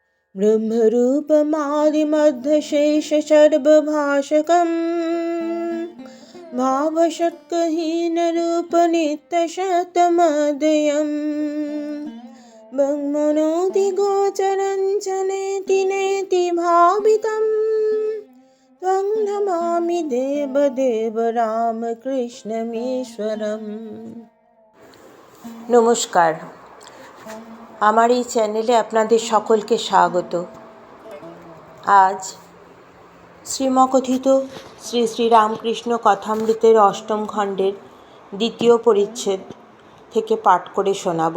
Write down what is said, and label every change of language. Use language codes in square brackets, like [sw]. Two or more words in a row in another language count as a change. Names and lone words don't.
[sa] ब्रह्मरूपमादिमध्यशेषसर्वभाषकम् भावषट्कहीनरूपनित्यशतमदयम् ब्रह्मणोऽधिगोचरं च नेति नेति भावितं त्वं नमामि देवदेव রামকৃষ্ণমীশ্বরম। [bn] নমস্কার, আমার এই চ্যানেলে আপনাদের সকলকে স্বাগত। আজ শ্রীমকথিত শ্রী শ্রী রামকৃষ্ণ কথামৃতের অষ্টম খণ্ডের দ্বিতীয় পরিচ্ছেদ থেকে পাঠ করে শোনাব।